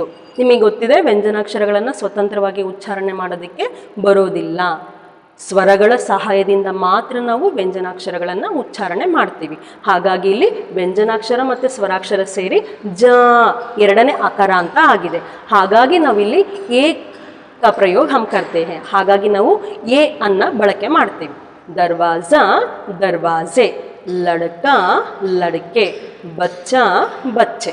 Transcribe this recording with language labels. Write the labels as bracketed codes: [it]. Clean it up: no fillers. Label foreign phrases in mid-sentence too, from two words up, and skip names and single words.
[kn] ನಿಮಗೆ ಗೊತ್ತಿದೆ ವ್ಯಂಜನಾಕ್ಷರಗಳನ್ನು ಸ್ವತಂತ್ರವಾಗಿ ಉಚ್ಚಾರಣೆ ಮಾಡೋದಕ್ಕೆ ಬರೋದಿಲ್ಲ, ಸ್ವರಗಳ ಸಹಾಯದಿಂದ ಮಾತ್ರ ನಾವು ವ್ಯಂಜನಾಕ್ಷರಗಳನ್ನು ಉಚ್ಚಾರಣೆ ಮಾಡ್ತೀವಿ. ಹಾಗಾಗಿ ಇಲ್ಲಿ ವ್ಯಂಜನಾಕ್ಷರ ಮತ್ತು ಸ್ವರಾಕ್ಷರ ಸೇರಿ ಜ ಎರಡನೇ ಅಕಾರ ಅಂತ ಆಗಿದೆ. ಹಾಗಾಗಿ ನಾವಿಲ್ಲಿ [hi] ಎ का प्रयोग हम करते हैं. [kn] ಹಾಗಾಗಿ ನಾವು ಎ ಅನ್ನ ಬಳಕೆ ಮಾಡ್ತೀವಿ. [hi] दरवाजा, दरवाजे, लड़का, लड़के, बच्चा, बच्चे.